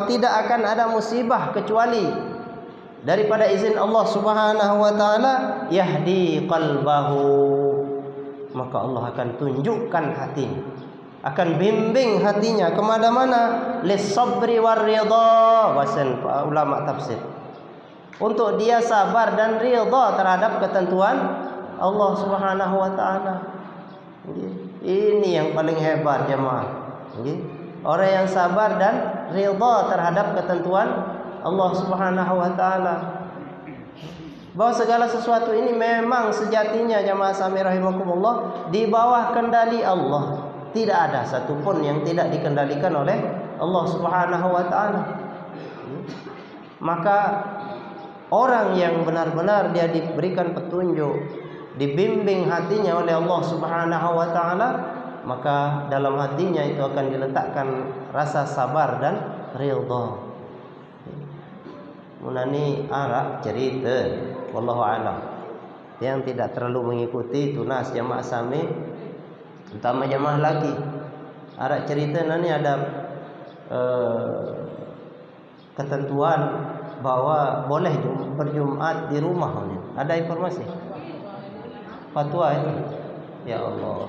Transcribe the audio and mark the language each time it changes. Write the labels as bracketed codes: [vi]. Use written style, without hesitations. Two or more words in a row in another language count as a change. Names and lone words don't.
[id] tidak akan ada musibah kecuali daripada izin Allah [ar] Subhanahu wa taala, yahdi qalbahu, [id] maka Allah akan tunjukkan hatinya, akan bimbing hatinya kemana mana, [ar] lis-sabri war-ridha, [id] wasan ulama tafsir, untuk dia sabar dan ridha terhadap ketentuan Allah [ar] Subhanahu wa taala. [id] Ini yang paling hebat jemaah. Orang yang sabar dan ridha terhadap ketentuan Allah [ar] Subhanahu wa taala. [id] Bahwa segala sesuatu ini memang sejatinya jemaah sami rahimakumullah di bawah kendali Allah. Tidak ada satupun yang tidak dikendalikan oleh Allah [ar] Subhanahu wa taala. [id] Maka orang yang benar-benar dia diberikan petunjuk, dibimbing hatinya oleh Allah [ar] Subhanahu wa taala, [id] maka dalam hatinya itu akan diletakkan rasa sabar dan ridha. Munani arak cerita [ar] wallahu alam [id] yang tidak terlalu mengikuti tunas jamaah sami, terutama jamaah lagi. Arak cerita nani ada ketentuan bahwa boleh berjumat di rumah. Ada informasi fatwa itu? Ya Allah.